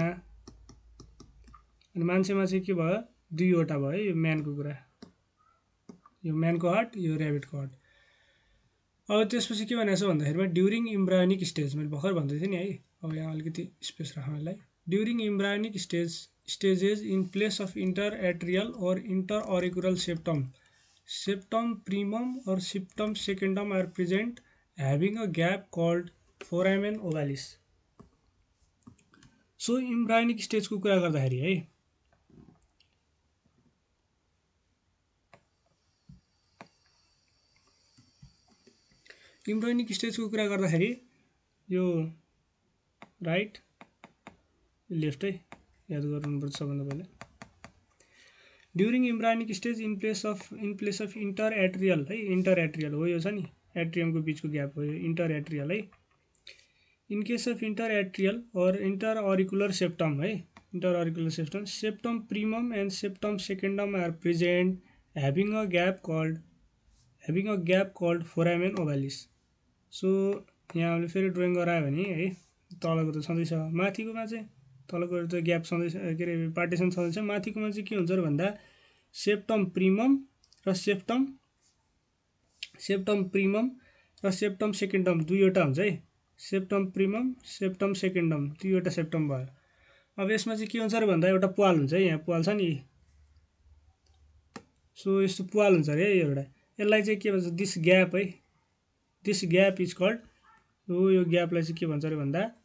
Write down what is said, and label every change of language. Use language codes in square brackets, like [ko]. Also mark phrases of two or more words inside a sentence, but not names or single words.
[ne] अनि मान्छेमा चाहिँ के भयो, दुईवटा भयो है। यो म्यानको कुरा, यो म्यानको हार्ट, यो ऱ्याबिटको हार्ट। अब त्यसपछि के भनेको छ भन्दाखेरिमा [en] during embryonic stage, [ne] मैले भर्खर भन्दै थिएँ नि है। अब यहाँ अलिकति स्पेस राखौँ यसलाई। [en] during embryonic stage stages in place of interatrial or interauricular septum. Septum primum or septum secundum are present having a gap called foramen ovalis. [ne] सो [en] embryonic stageको [ne] कुरा गर्दाखेरि है [en] embryonic stageको [ne] कुरा गर्दाखेरि यो [en] right left [ne] है याद गर्नुपर्छ सबभन्दा पहिला [en] during embryonic stage in place of interatrial [ne] है इन्टरएट्रियल हो यो छ नि एट्रियमको बिचको ग्याप हो यो इन्टरएट्रियल है [en] in case of interatrial और interauricular septum है interauricular septum septum primum and septum secundum are present having a gap called foramen ovalis [ne] सो यहाँ हामीले फेरि ड्रइङ गरायो भने है तलको त छँदैछ माथिकोमा चाहिँ तलको त ग्याप छँदैछ के अरे पार्टिसन छँदैछ माथिकोमा चाहिँ के हुन्छ र भन्दा [en] septum primum [ne] र सेप्टम प्रीमम र [en] septum secundum [ne] दुईवटा हुन्छ है [en] septum primum septum secundum [ne] दुईवटा सेप्टम भयो अब यसमा चाहिँ के हुन्छ र भन्दा एउटा पाल हुन्छ है यहाँ पाल छ नि सो यस्तो पाल हुन्छ रे एउटा यसलाई चाहिँ के भन्छ [en] this gap [ne] है [en] this gap is called [ne] हो यो ग्यापलाई चाहिँ के भन्छ र भन्दा